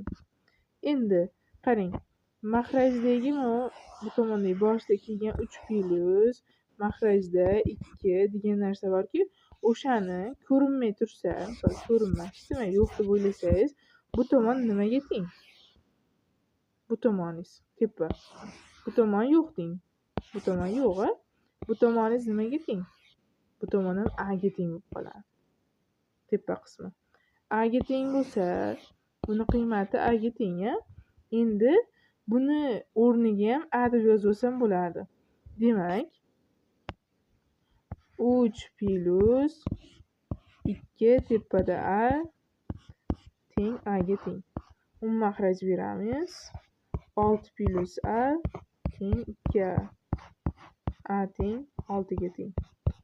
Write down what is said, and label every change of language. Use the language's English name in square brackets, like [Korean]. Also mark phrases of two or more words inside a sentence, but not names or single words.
[Uzbek] Endi qarang, makrajdagi bu tomondagi boshida kelgan 3 plus makrajda 2 degan narsa borki, o'shani ko'rinmay tursa, misol ko'rinmasdi, yo'q deb o'ylasangiz, bu tomon nimaga teng? Bu tomoningiz tepa. Bu tomon yo'q deng. Bu tomon yo'q, a? Bu tomoningiz nimaga teng? Bu tomon ham a ga teng bo'lib qoladi. Tepa qismi a ga teng bo'lsa, buni qiymati a ga teng, a? Endi buni o'rniga ham a deb yozib olsam bo'ladi. Demak, 3 plus 2 tepada a teng a ga teng. Makraj beramiz. 6 plus a teng 2a. A teng 6 ga teng.